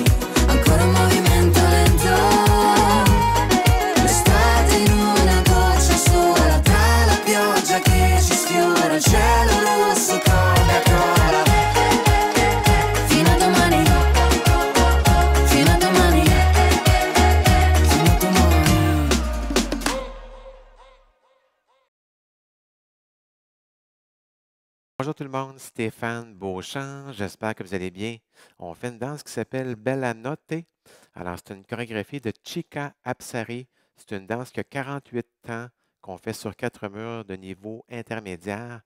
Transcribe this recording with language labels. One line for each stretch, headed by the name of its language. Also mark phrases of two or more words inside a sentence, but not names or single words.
Italian: Ancora un movimento lento, l'estate in una goccia sola, tra la pioggia che ci sfiora, il cielo rosso, Coca-Cola. Fino a domani, fino a domani. Fino a domani.
French: Bonjour tout le monde, Stéphane Beauchamp, j'espère que vous allez bien. On fait une danse qui s'appelle Bella Notte. Alors, c'est une chorégraphie de Chica Apsari. C'est une danse qui a 48 temps, qu'on fait sur 4 murs de niveau intermédiaire.